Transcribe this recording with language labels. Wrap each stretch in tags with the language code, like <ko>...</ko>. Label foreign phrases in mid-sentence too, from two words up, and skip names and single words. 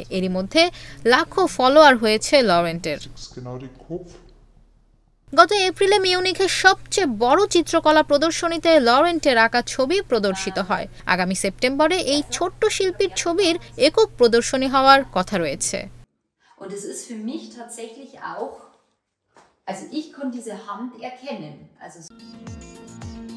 <bn>এরই মধ্যে লাখো ফলোয়ার হয়েছে লরেন্টের। গত এপ্রিলে মিউনিখের সবচেয়ে বড় চিত্রকলা প্রদর্শনীতে লরেন্টের আঁকা ছবি প্রদর্শিত হয়। আগামী সেপ্টেম্বরে এই ছোট্ট শিল্পীর ছবির একক প্রদর্শনী হওয়ার কথা রয়েছে।</bn> <de>Und es ist für mich tatsächlich auch, also ich konnte diese Hand erkennen. Also</de>